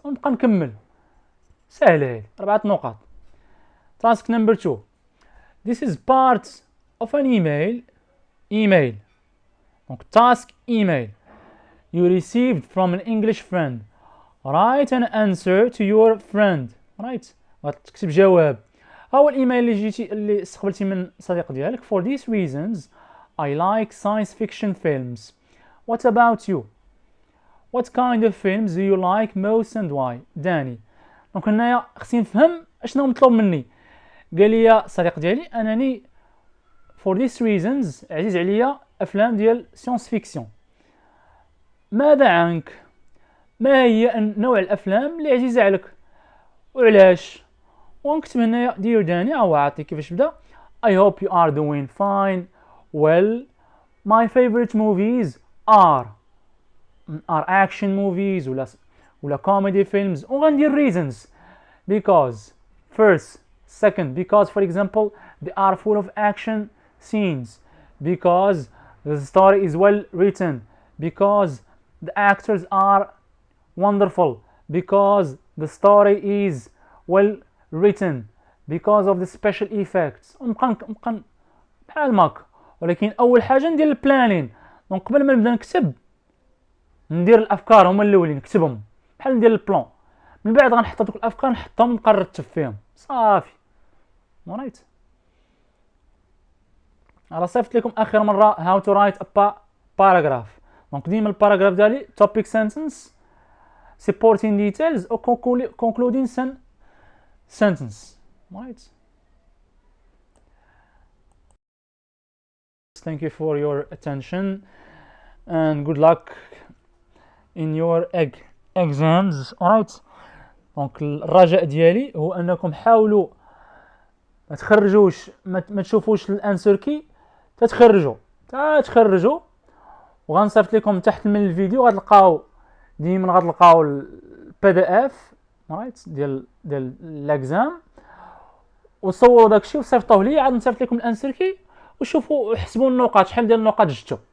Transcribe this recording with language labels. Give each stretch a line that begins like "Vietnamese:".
Arabic: ونبقى نكمل سهله 4 نقاط.
English: task number 2 this is part of an email. donc task email you received from an English friend. write an answer to your friend.
Arabic: right غتكتب جواب. هو الايميل اللي استقبلتي من صديق ديالك.
English: for these reasons I like science fiction films. what about you? what kind of films do you like most and why?
Arabic: داني. دونك هنايا خصني نفهم اشنو مطلوب مني. قال لي يا صديق ديالي انني
English: for these reasons
Arabic: عزيز عليا افلام ديال سيونس فيكسيون. ماذا عنك؟ ما هي نوع الافلام اللي عزيزه عليك وعلاش؟ ونكتب هنايا دير داني او عاطي كيفاش بدا.
English: I hope you are doing fine. well my favorite movies are action movies ولا comedy films وغندير reasons. because. First, second, because for example they are full of action scenes, because the story is well written, because the actors are wonderful, because the story is well written, because of the special effects.
Arabic: ونبقى بحال ماك. ولكن اول حاجه ندير البلانين. دونك قبل ما نبدا نكتب ندير الافكار هما الاولين نكتبهم بحال ندير البلان، من بعد غنحط هذوك الافكار نحطهم نبقى نرتب فيهم صافي.
English: alright.
Arabic: راه صيفط لكم اخر مره how to write a paragraph. دونك ديما الباراغراف ديالي
English: topic sentence, supporting details or concluding sentence. Right. Thank you for your attention and good luck in your exams. Alright.
Arabic: دونك الرجاء ديالي هو انكم حاولوا ما تخرجوش ما تشوفوش الانسر كي تخرجوا وغنصيفط لكم تحت من الفيديو غتلقاو ديما غتلقاو البي دي اف رايت ديال الاكزام، وصوروا داكشي وصيفطوه لي، عاد نصيفط لكم الانسر كي وشوفوا وحسبوا النقاط شحال ديال النقاط جبتوا.